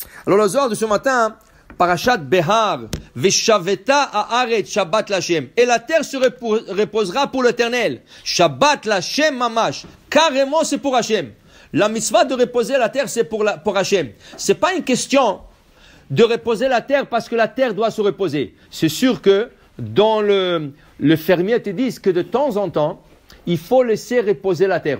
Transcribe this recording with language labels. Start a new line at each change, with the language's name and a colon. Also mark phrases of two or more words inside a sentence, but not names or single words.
French: Alors le Zohar de ce matin,
Hebrew: פרשת בהר, ושבתה הארץ שבת לה.
French: Et la terre se reposera pour l'Éternel.
Hebrew: שבת לה' ממש.
French: Carrément, c'est pour Hachem. La mitzvah de reposer la terre, c'est pour Hachem. C'est pas une question de reposer la terre parce que la terre doit se reposer. C'est sûr que dans le fermier te dit que de temps en temps, il faut laisser reposer la terre.